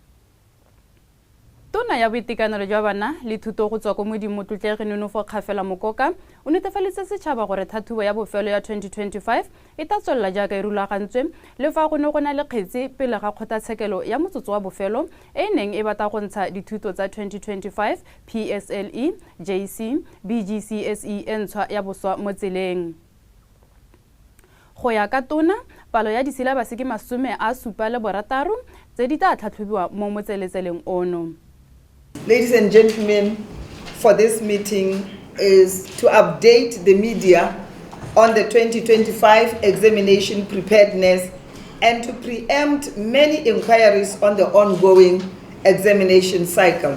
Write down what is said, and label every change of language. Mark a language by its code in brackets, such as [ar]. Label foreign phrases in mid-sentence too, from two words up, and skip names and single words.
[tn] Tona ya boitekanelo jwa bana le thuto go tswa ko modimo Motlotlega Nono Kgafela Mokoka o netefaletse setšhaba gore thathubo ya bofelo ya 2025 e tla tswelela jaaka e rulagantswe le fa go ne go na le kgetsi pele ga kgotlatshekelo ya motsotso wa bofelo e neng e batla go ntsha dithuto tsa 2025 PSLE, JC, BGCSE e ntshwa ya boswa mo tseleng. Go ya ka tona, palo ya disilabase ke 76 tse di tla tlhatlhobiwa mo motseletseleng ono. [en] Ladies and gentlemen, for this meeting is to update the media on the 2025 examination preparedness and to preempt many inquiries on the ongoing examination cycle.